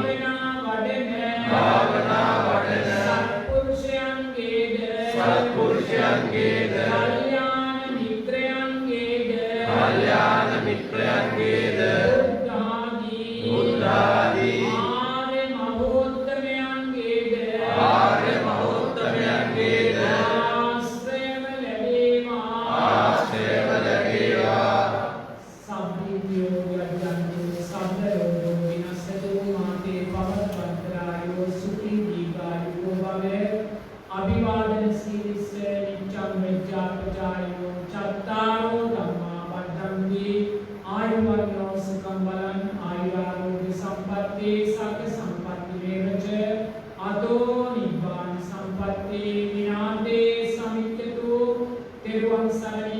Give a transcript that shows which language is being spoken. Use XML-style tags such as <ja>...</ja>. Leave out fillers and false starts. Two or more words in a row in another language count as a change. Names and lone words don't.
<si>භාවනා වඩන සත්පුරුෂයන්ගේද කල්යාණ මිත්‍රයන්ගේද බුද්ධාදී ආර්ය මහෝත්තමයන්ගේද ආශ්‍රයව ලැබේවා.</si> <pi>अभिवादन शीलिस नित्यं विद्यापचारिणो चत्तारो धम्मा बद्धन्ति आयुर्वर्णो सुखं बलं आयुरारोग्य संपत्ति सकल संपत्ति मेवच अतो निब्बान संपत्ति विनाते समित्यतु तिरुवं सरणी</pi>